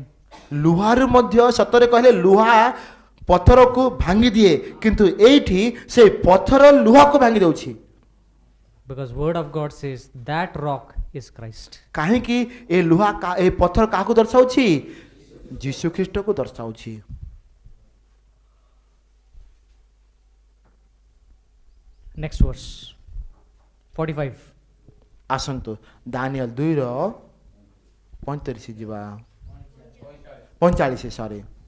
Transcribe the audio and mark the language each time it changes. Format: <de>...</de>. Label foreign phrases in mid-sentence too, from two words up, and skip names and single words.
<or>ଲୁହାରୁ ମଧ୍ୟ ସତରେ କହିଲେ ଲୁହା ପଥରକୁ ଭାଙ୍ଗି ଦିଏ, କିନ୍ତୁ ଏଇଠି ସେ ପଥର ଲୁହାକୁ ଭାଙ୍ଗି ଦେଉଛି।</or> <en>Because word of God says that rock is Christ.</en> <or>କାହିଁକି ଏ ଲୁହା ଏ ପଥର କାହାକୁ ଦର୍ଶାଉଛି? ଯୀଶୁ ଖ୍ରୀଷ୍ଟକୁ ଦର୍ଶାଉଛି।</or> <en>Next verse. 45.</en> <or>ଆସନ୍ତୁ ଦାନିଏଲ 2:35 ଯିବା, 45 ସରି।</or>